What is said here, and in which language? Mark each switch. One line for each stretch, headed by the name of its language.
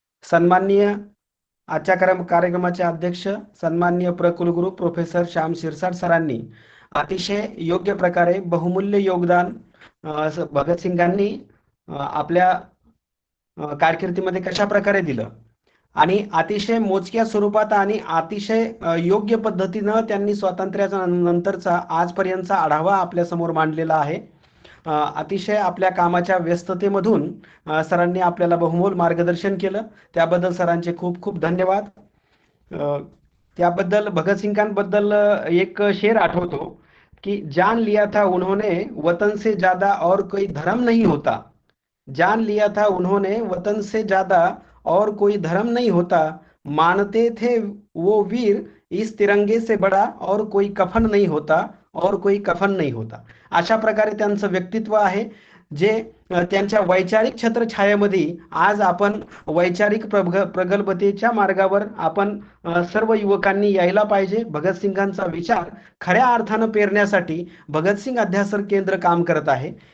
Marathi: सन्माननीय आजच्या कार्यक्रमाचे अध्यक्ष सन्माननीय प्रकुलगुरू प्रोफेसर श्याम शिरसाट सरांनी अतिशय योग्य प्रकारे बहुमूल्य योगदान भगतसिंगांनी आपल्या कारकिर्दीमध्ये कशा प्रकारे दिलं आणि अतिशय मोजक्या स्वरूपात आणि अतिशय योग्य पद्धतीनं त्यांनी स्वातंत्र्याच्या नंतरचा आजपर्यंतचा आढावा आपल्या समोर मांडलेला आहे. अतिशय आपल्या कामाच्या व्यस्ततेमधून सरांनी आपल्याला बहुमोल मार्गदर्शन केलं, त्याबद्दल सरांचे खूप खूप धन्यवाद. त्याबद्दल भगतसिंगांबद्दल एक शेर आठवतो की
Hindi: जान लिया था उन्होंने वतन से ज्यादा और कोई धर्म नहीं होता. जान लिया था उन्होंने वतन से ज्यादा और कोई धर्म नहीं होता. मानते थे वो वीर इस तिरंगे से बड़ा और कोई कफन नहीं होता और कोई कफन नहीं होता.
Marathi: अशा प्रकारे त्यांचं व्यक्तित्व आहे जे त्यांच्या वैचारिक छत्रछायेमध्ये आज आपण वैचारिक प्रगल्भतेच्या मार्गावर आपण सर्व युवकांनी यायला पाहिजे. भगतसिंगांचा विचार खऱ्या अर्थानं पेरण्यासाठी भगतसिंग अध्यासन केंद्र काम करत आहे.